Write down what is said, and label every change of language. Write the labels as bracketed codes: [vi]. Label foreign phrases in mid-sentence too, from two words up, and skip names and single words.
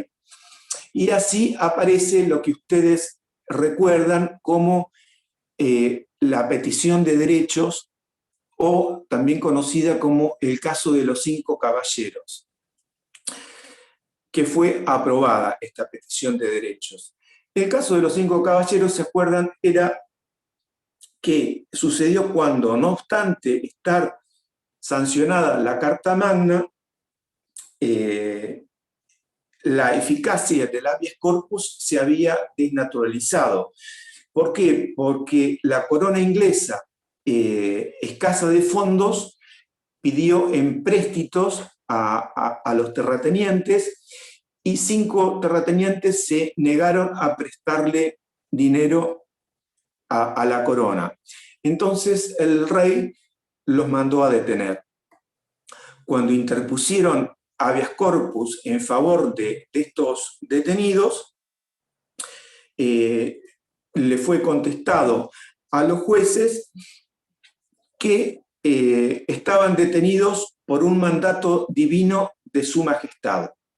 [es] Y así aparece lo que ustedes recuerdan como la petición de derechos, o también conocida como el caso de los 5 caballeros, que fue aprobada esta petición de derechos. El caso de los 5 caballeros, ¿se acuerdan? Era que sucedió cuando, no obstante estar sancionada la Carta Magna, la eficacia del habeas corpus se había desnaturalizado. ¿Por qué? Porque la corona inglesa, escasa de fondos, pidió empréstitos a los terratenientes, y 5 terratenientes se negaron a prestarle dinero a la corona. Entonces el rey los mandó a detener. Cuando interpusieron habeas corpus en favor de estos detenidos, le fue contestado a los jueces que estaban detenidos por un mandato divino de su majestad.